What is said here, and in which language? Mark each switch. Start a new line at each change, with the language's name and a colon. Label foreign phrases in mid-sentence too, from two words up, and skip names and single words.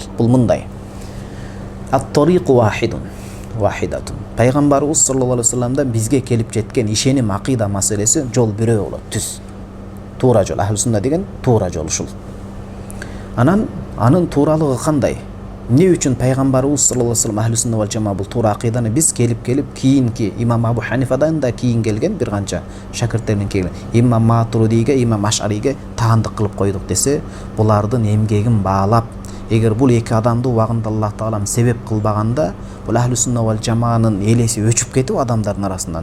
Kyrgyz: Бул мындай.
Arabic: الطريق واحدة.
Kyrgyz: Пайгамбарыбыз
Arabic: صلى الله عليه
Kyrgyz: вассаламдан бизге келип жеткен ишеним акыйда маселеси жол бирөө болот, түз. Туура жол,
Arabic: أهل السنة
Kyrgyz: деген туура жол ушул. Анын тууралыгы кандай? Не үчүн пайгамбарыбыз
Arabic: صلى الله عليه وسلم أهل السنة والجماعة
Kyrgyz: бул туура акыйданы биз келип кийинки имам Абу Ханифадан да кийин келген бир канча шакирттеринен келген имам Матуридиге, имам Аш'ариге таандык кылып койдук десе, булардын эмгегин баалап, эгер бул эки адамды убагында Аллах таалам себеп кылбаганда, бул
Arabic: أهل السنة
Kyrgyz: вал жамаанын элеси өчүп кетип адамдардын арасынан.